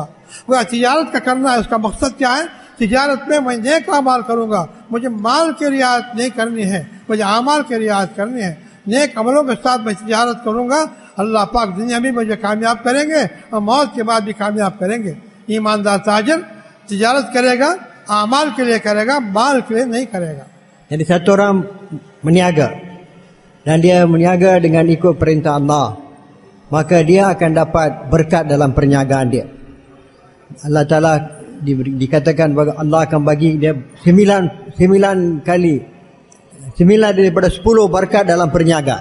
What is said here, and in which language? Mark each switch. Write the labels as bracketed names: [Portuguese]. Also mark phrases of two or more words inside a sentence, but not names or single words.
[Hindi] वह तिजारत का करना है, इसका मकसद क्या है? तिजारत में मैं नेक अमाल करूँगा, मुझे माल की रियायत नहीं करनी है, मुझे आमाल की रियायत करनी है। नेक अमलों के साथ मैं तिजारत करूँगा, अल्लाह पाक दुनिया में मुझे कामयाब करेंगे और मौत के बाद भी कामयाब करेंगे। ईमानदार ताजिर तिजारत करेगा, आमाल के लिए करेगा, माल के लिए नहीं करेगा। [Malay] Jadi satu orang meniaga dan dia meniaga dengan ikut perintah Allah, maka dia akan dapat berkat dalam perniagaan dia. [Arabic] الله تعالى [Malay] dikatakan bahawa Allah akan bagi dia 9 kali, 9 daripada 10 berkat dalam perniagaan.